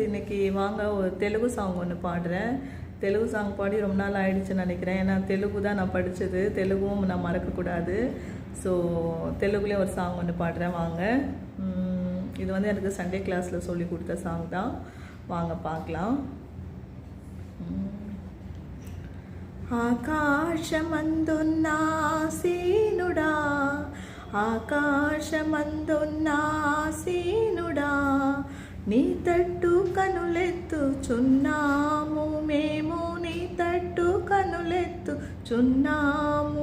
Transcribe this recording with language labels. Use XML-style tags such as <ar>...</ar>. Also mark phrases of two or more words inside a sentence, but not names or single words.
<ta>இன்றைக்கி வாங்க ஒரு தெலுங்கு சாங் ஒன்று பாடுறேன். தெலுங்கு சாங் பாடி ரொம்ப நாள் ஆயிடுச்சுன்னு நினைக்கிறேன். ஏன்னா தெலுங்கு தான் நான் படித்தது, தெலுங்கும் நான் மறக்கக்கூடாது. ஸோ தெலுங்குலேயும் ஒரு சாங் ஒன்று பாடுறேன் வாங்க. இது வந்து எனக்கு</ta> <en>Sunday class-il</en> <ta>சொல்லி கொடுத்த சாங் தான். வாங்க பார்க்கலாம்.</ta> <te>ఆకాశమందున్న సీనుడా, ఆకాశమందున్న సీనుడా, నీ తట్టు కనులెత్తుచున్నాము, మేము నీ తట్టు కనులెత్తుచున్నాము.</te>